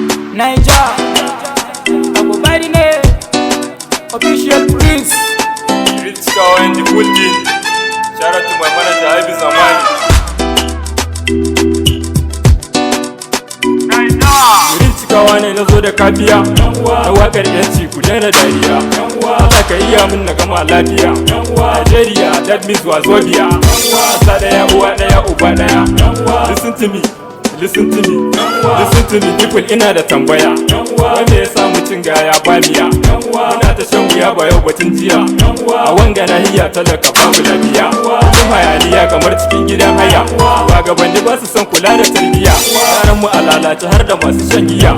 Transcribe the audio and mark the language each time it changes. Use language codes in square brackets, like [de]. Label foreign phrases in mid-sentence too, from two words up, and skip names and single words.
[en] Naija, Abubakar ne official prince. Rich Kawa and the full team. Shout out to my manager Ibi Zamani. [ha] Rich Kawa ne na zo da kafiya na wakar yanci ku daina dariya. Allah ka iya mun na gama lafiya. [en] Nigeria that means Wazobia. [ha] Asa daya uwa daya uba daya. [en] Listen to me. Listen to me, listen to me, people [ha] ina da tambaya. Wanda ya samu cin gaya ba miya. Muna ta shan wuya ba yau batun jiya. A wanga nahiya talaka babu lafiya. Cikin hayaniya kamar cikin gidan haya. Shugabanni ba su son kula da tarbiyya. Yaran mu a lalace har da masu shan giya.